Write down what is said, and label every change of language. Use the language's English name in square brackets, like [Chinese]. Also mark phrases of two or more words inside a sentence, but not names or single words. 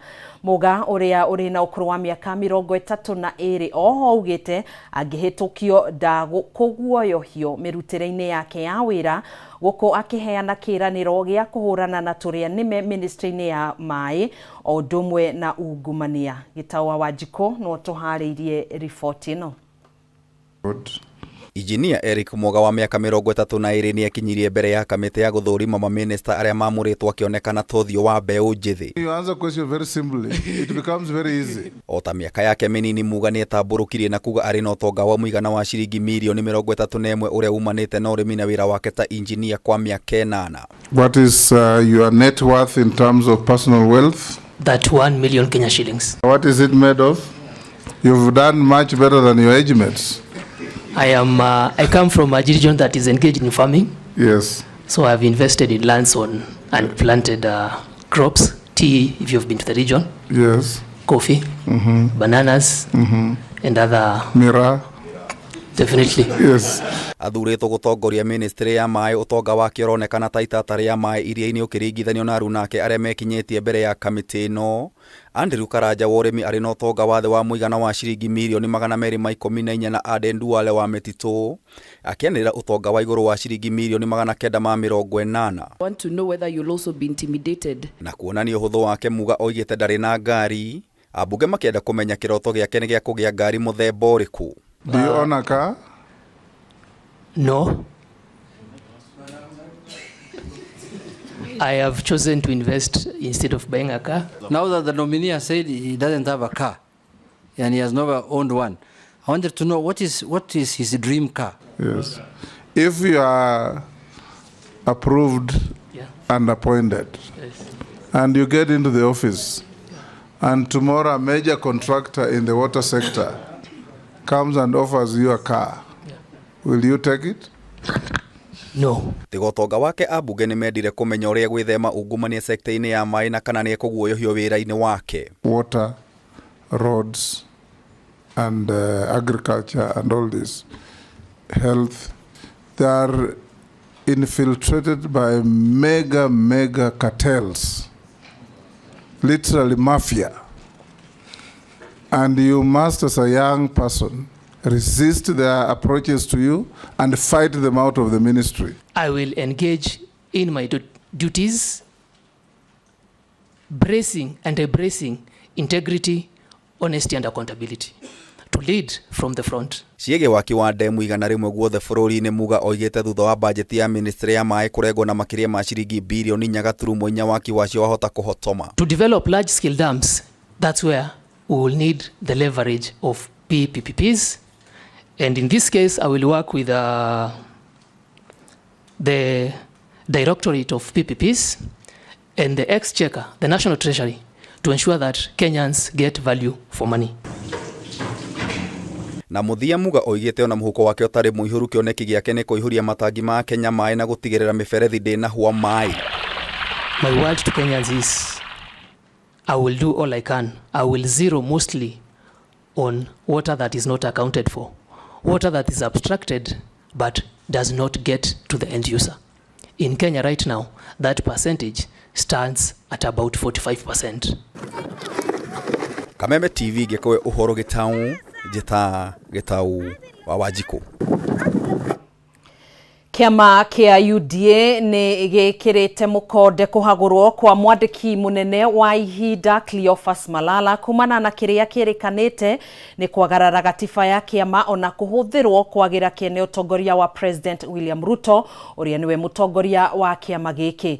[Kikuyu] Muga ũrĩa ũrĩ na ũkũrũ wa mĩaka 32 oho augĩte angĩhĩtũkio ndagũkũguoyohio mĩrutĩre-inĩ yake ya wĩra, gũkũ akĩheana kĩranĩro gĩa kũhũrana na tũrĩa nĩme ministry-inĩ ya maĩ o ũndũ ũmwe na ungumania. Gĩtawa Wanjikũ no tũharĩirie riboti ĩno. Engineer Eric Muga wa miaka 32 ni akinyirie mbere ya kamiti ya guthurima ma minister aria mamuritwo akionekana tothio wa mbeu njithi. [English] You answer question very simply. It becomes very easy. [Kikuyu] Ota miaka yake minini Muga ni etamburukirie na kuga ari na utonga wa muigana wa shiringi milioni 31 uria umanite na urimi na wira wake ta engineer kwa miaka 8. [English] What is your net worth in terms of personal wealth? That 1 million Kenya shillings. What is it made of? You've done much better than your age mates. I come from a region that is engaged in farming. Yes. So I've invested in lands and planted crops, tea if you've been to the region. Yes. Coffee, bananas, and other. Mira. Definitely. Yes. [Kikuyu] Athuritwo gutongoria ministry ya mai utonga wake uronekana ta itatari ya mai iria-ini ukiringithanio na arunake aria mekinyetie mbere ya kamiti ino. Andrew Karanja wa urimi ari na utonga wa thĩ wa muigana wa shiringi milioni 214 na Aden Duale wa Metitu akianĩrĩra utonga wa igũrũ wa shiringi milioni 980. [English] Want to know whether you'll also be intimidated. [Kikuyu] Na kuonania ũhũthũ wake Muga oigĩte ndarĩ na ngari, ambunge makĩenda kũmenya kĩroto gĩake nĩ gĩa kũgĩa ngari mũthemba ũrĩkũ. [English] Do you own a car? No. I have chosen to invest instead of buying a car. Now that the nominee has said he doesn't have a car and he has never owned one, I wanted to know what is his dream car? Yes. If you are approved and appointed, and you get into the office, and tomorrow a major contractor in the water sector comes and offers you a car, will you take it? No. [Kikuyu] Tigotonga wake abunge ni mendire kumenya uria gwithema ungumania sekta-ini ya mai na kana ni kuguoyohio wira-ini wake. [English] Water, roads, and agriculture and all this, health, they are infiltrated by mega cartels, literally mafia. And you must, as a young person, resist their approaches to you and fight them out of the ministry. I will engage in my duties, bracing and embracing integrity, honesty and accountability, to lead from the front. [Kikuyu] Ciege waki wa ndemu igana rimwe guothe bururi-ini muga oigite thutha wa budget ya ministry ya mai kurengwo na makiria ma ciringi bilioni 4.4 waki wacio wahota kuhotoma. [English] To develop large scale dams, that's where we will need the leverage of PPPs, and in this case I will work with the Directorate of PPPs and the Exchequer, the National Treasury, to ensure that Kenyans get value for money. [Kikuyu] Na muthia muga oigite ona muhuko wake otari muihuru kioneki giake ni kuihuria matangi ma Kenya mai na gutigirira miberethi ndina hua mai. [English] My word to Kenyans is I will do all I can. I will zero mostly on water that is not accounted for, water that is abstracted but does not get to the end user. In Kenya right now, that percentage stands at about 45%. [Kikuyu] Kameme TV gekoe uhoro gitau jeta gitau wa Wanjiku. Kiama kia UDA ni gikirite mukonde kuhagurwo kwa mwandiki munene wa ihinda Cleophas Malala kumana na kiria kirikanite ni kwagarara gatiba ya kiama ona kuhuthirwo kwagira kiene utongoria wa President William Ruto uria niwe mutongoria wa kiama giki.